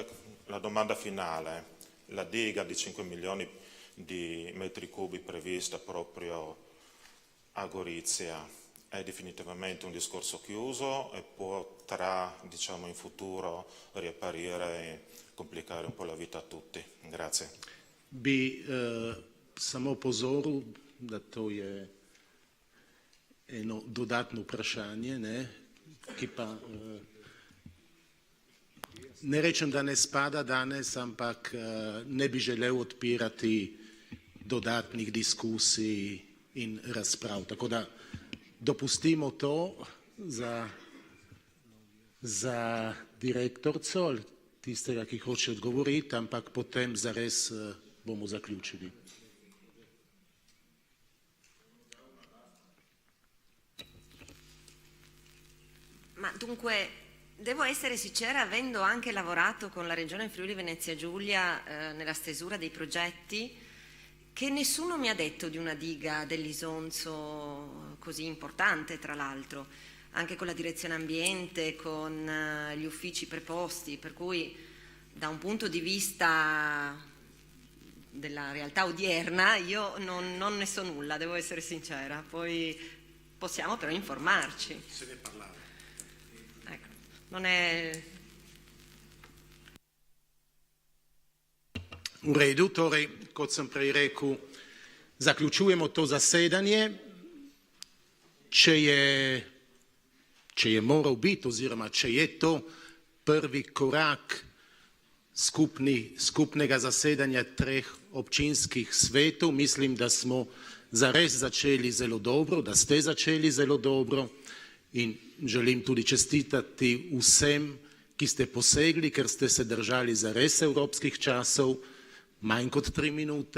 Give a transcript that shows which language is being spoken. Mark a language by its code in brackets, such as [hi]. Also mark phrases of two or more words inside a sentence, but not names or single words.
[it] La domanda finale: la diga di 5 milioni di metri cubi prevista proprio a Gorizia è definitivamente un discorso chiuso e potrà, diciamo, in futuro riapparire e complicare un po' la vita a tutti? Grazie. [sl] Bi samo opozoril, da to je eno dodatno vprašanje, ki pa ne rečem, da ne spada danes, ampak ne bi želel odpirati dodatnih diskusij in razprav. Tako da dopustimo to za direktorco ali tistega, ki hoče odgovoriti, ampak potem zares bomo zaključili. [it] Ma dunque, devo essere sincera, avendo anche lavorato con la Regione Friuli Venezia Giulia nella stesura dei progetti, che nessuno mi ha detto di una diga dell'Isonzo così importante, tra l'altro, anche con la direzione ambiente, con gli uffici preposti, per cui da un punto di vista della realtà odierna io non ne so nulla, devo essere sincera, poi possiamo però informarci. Se ne parlava. Ecco, non è... [sl] V redu, torej, kot sem prej rekel, zaključujemo to zasedanje. Če je moral biti, oziroma če je to prvi korak skupnega zasedanja 3 občinskih svetov, mislim, da smo zares začeli zelo dobro, da ste začeli zelo dobro in želim tudi čestitati vsem, ki ste posegli, ker ste se držali zares evropskih časov, manj kot 3 minute.